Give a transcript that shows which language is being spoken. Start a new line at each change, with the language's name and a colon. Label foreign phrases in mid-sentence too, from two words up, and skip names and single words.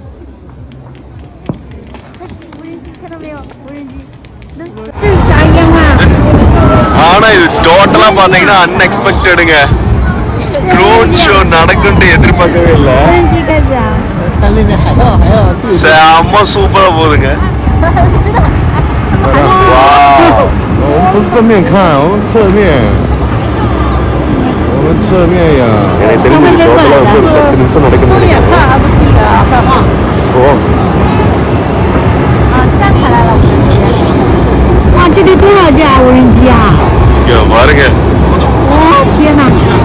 Tamil: ஆனா இது டோட்டலா பாத்தீங்கன்னா அன்எக்ஸ்பெக்டடுங்க. ட்ரோன் ஷோ நடக்கும்னு எதிர்பார்க்கவே இல்லை. செம்ம சூப்பரா போகுதுங்க.
Chinese: 我们不是正面看，我们侧面。我们侧面呀。
Tamil: எனக்கு தெரிஞ்சு டோட்டலா வந்து 10 நிமிஷம் நடக்குது. ஓ.
Chinese: 3 台来了。哇，这得多少架无人机啊？
Tamil: இங்க பாருங்க.
Chinese: 哇，天哪！